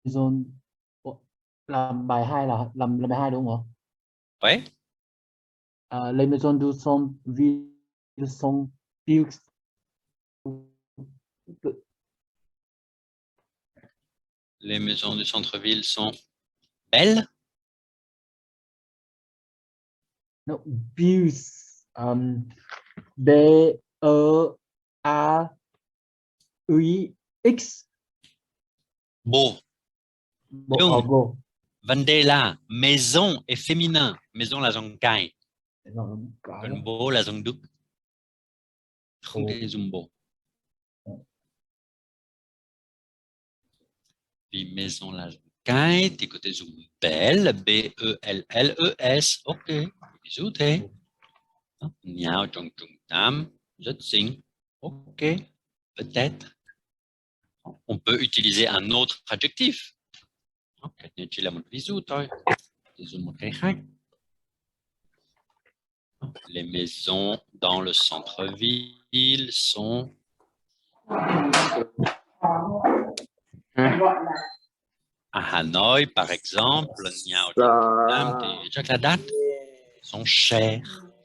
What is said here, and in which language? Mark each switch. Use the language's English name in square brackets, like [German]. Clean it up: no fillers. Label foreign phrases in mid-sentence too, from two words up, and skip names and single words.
[French] maison. [Vietnamese] Ủa, làm bài 2 là làm bài 2 đúng không? [French] Oui. Les maisons du centre-ville sont built. Les maisons du centre-ville sont belles. [English] No, built. [French] B-E-A-U-X. Beau. [Vietnamese] Bộ, Nhưng go. vấn đề là [French] maison est féminin. [Vietnamese] Maison là dùng cái. Nó có đó. Còn beau là dùng đức. Không Ồ. thể dùng beau. [French] Puis maison [Vietnamese] là dùng cái thì có thể dùng belle, [French] B-E-L-L-E-S. Ok. [Vietnamese] Ví dụ thế. Nhà trong trung tâm, rất xinh. [French] Ok. Peut-être. On peut utiliser un autre adjectif. [Vietnamese] Ok, chỉ là một ví dụ thôi. Thì dùng một cái khác. [French] Les maisons dans le centre-ville sont... À Hanoï, par exemple, sont chères.